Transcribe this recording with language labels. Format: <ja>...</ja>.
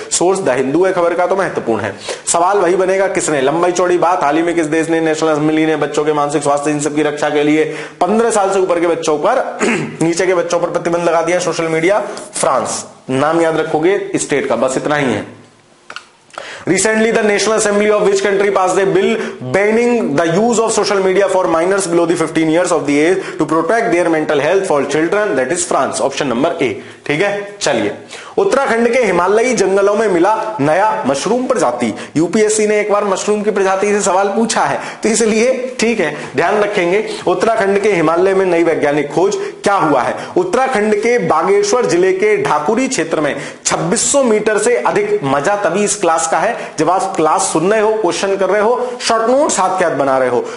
<hi>Source the Hindu है खबर का, तो महत्वपूर्ण है। सवाल वही बनेगा, किसने लंबाई चौड़ी बात, हाल ही में किस देश ने, नेशनल असेंबली ने बच्चों के मानसिक स्वास्थ्य इन सब की रक्षा के लिए 15 साल से ऊपर के बच्चों पर नीचे के बच्चों पर प्रतिबंध लगा दिया सोशल मीडिया, फ्रांस। नाम याद रखोगे स्टेट का, बस इतना ही है।</hi> <en>Recently, the National Assembly of which country passed a bill banning the use of social media for minors below the 15 years of the age to protect their mental health for children? That is France. Option number A.</en> <hi>ठीक है, चलिए। उत्तराखंड के हिमालयी जंगलों में मिला नया mushroom प्रजाति। यूपीएससी ने एक बार मशरूम की प्रजाति से सवाल पूछा है, तो इसलिए ठीक है, ध्यान रखेंगे। उत्तराखंड के हिमालय में नई वैज्ञानिक खोज, क्या हुआ है? उत्तराखंड के बागेश्वर जिले के ढाकुरी क्षेत्र में 2600 मीटर से अधिक, मजा तभी इस क्लास का है जब आप क्लास सुन रहे हो, क्वेश्चन कर रहे हो, शॉर्ट नोट्स हाथ के हाथ बना रहे हो।</hi>